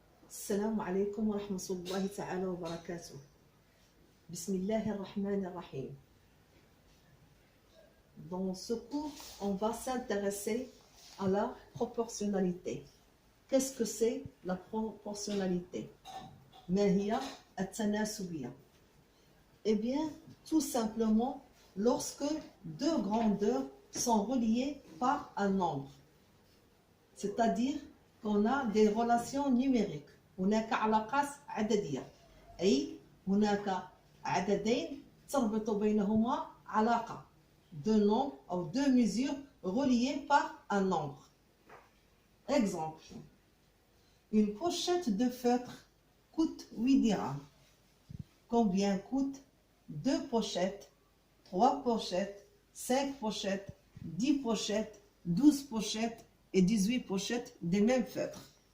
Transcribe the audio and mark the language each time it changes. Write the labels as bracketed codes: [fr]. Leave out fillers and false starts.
[ar] السلام عليكم ورحمة الله تعالى وبركاته. بسم الله الرحمن الرحيم. [fr] Dans ce cours, on va s'intéresser à la proportionnalité. Qu'est-ce que c'est la proportionnalité? [ar] ما هي التناسبية? [fr] Eh bien, tout simplement, lorsque deux grandeurs sont reliées par un nombre. C'est-à-dire qu'on a des relations numériques. [ar] هناك علاقات عددية. أي هناك عددين تربط بينهما علاقة. [fr] Deux nombres ou deux mesures reliées par un nombre. Exemple. Une pochette de feutre coûte 8 dirhams. Combien coûtent 2 pochettes, 3 pochettes, 5 pochettes, 10 pochettes, 12 pochettes et 18 pochettes des mêmes feutres?